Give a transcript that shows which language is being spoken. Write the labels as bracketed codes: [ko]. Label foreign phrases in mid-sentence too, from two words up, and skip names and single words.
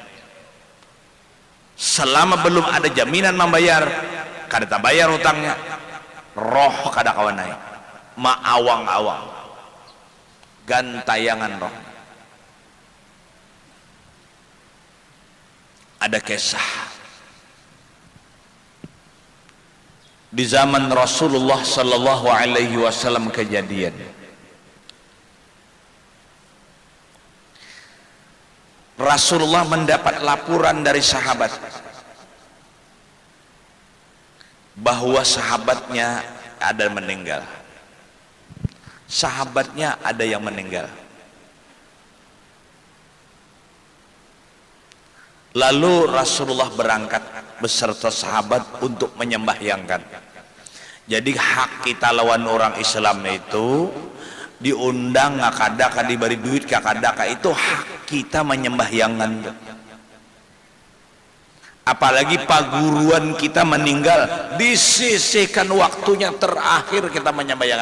[bjn] Selama belum ada jaminan membayar, kada tak bayar hutangnya, roh kada kawan naik, maawang-awang gantayangan roh. [id] Ada kisah di zaman Rasulullah [ar] صلى الله عليه وسلم, [id] kejadian Rasulullah mendapat laporan dari sahabat bahwa sahabatnya ada meninggal. Sahabatnya ada yang meninggal. Lalu Rasulullah berangkat beserta sahabat untuk menyembahyangkan. [bjn] Jadi hak kita lawan orang Islam itu diundang ngakadaka, diberi duit kakadaka, itu hak kita menyembahyangkan. Apalagi paguruan kita meninggal, disisihkan waktunya terakhir kita menyembahyangkan.